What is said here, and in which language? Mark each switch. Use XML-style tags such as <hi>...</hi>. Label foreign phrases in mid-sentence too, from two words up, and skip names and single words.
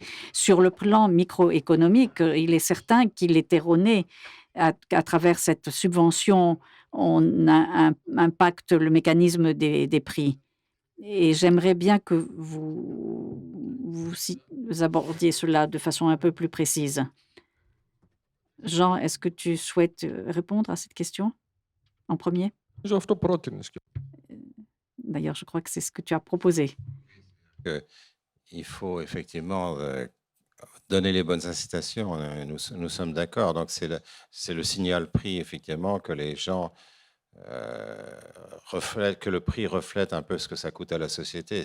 <fr>Sur le plan microéconomique, il est certain qu'il est erroné à travers cette subvention, on impacte le mécanisme des prix. Et j'aimerais bien que vous abordiez cela de façon un peu plus précise. Jean, est-ce que tu souhaites répondre à cette question en premier?</fr> <el>Νομίζω αυτό πρότεινες.</el> <fr>D'ailleurs, je crois que c'est ce que tu as proposé. Il faut effectivement donner les bonnes incitations. Nous sommes d'accord. Donc, c'est le signal prix, effectivement, que les gens que le prix reflète un peu ce que ça coûte à la société.</fr>